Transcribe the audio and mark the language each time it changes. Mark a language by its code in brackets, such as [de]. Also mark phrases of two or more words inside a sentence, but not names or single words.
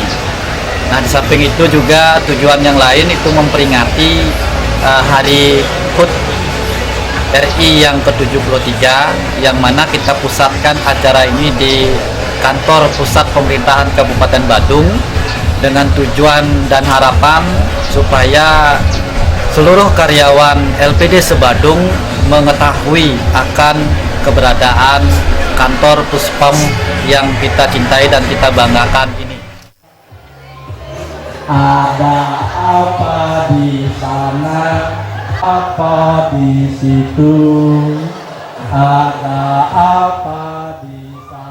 [id] Nah, di samping itu juga tujuan yang lain itu memperingati Hari HUT RI yang ke-73, yang mana kita pusatkan acara ini di kantor pusat pemerintahan Kabupaten Badung dengan tujuan dan harapan supaya seluruh karyawan LPD se-Badung mengetahui akan keberadaan kantor Puspom yang kita cintai dan kita banggakan ini. Ada apa di sana, apa di situ, ada apa di sana.